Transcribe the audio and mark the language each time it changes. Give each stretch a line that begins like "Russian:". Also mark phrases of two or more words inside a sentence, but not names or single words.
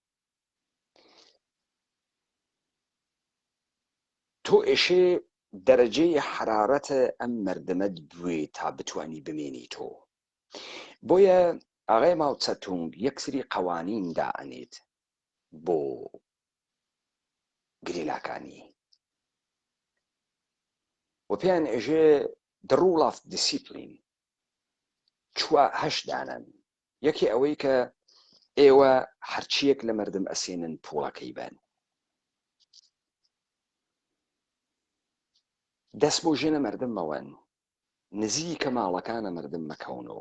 Central Kurdish: تۆ ئێشێ دەرەجەی حرارەتە ئەم مردمەت بوێ تا بتوانی بمێنی تۆ. بۆیە ئاغای ماوچەتونگ یەکسری قەوانین دائەنێت بۆ گریلاکانی و پێیان ئێژێ
English: the rule of discipline.
Central Kurdish: چوە هەشت دانن. یەکی ئەوەی کە ئێوە هەرچیەک لە مردم ئەسێنن پوڵەکەی بن. دەست بۆ ژێنە مردم مەوەن، نزیکە ماڵەکانە مردم مەکەونەوە.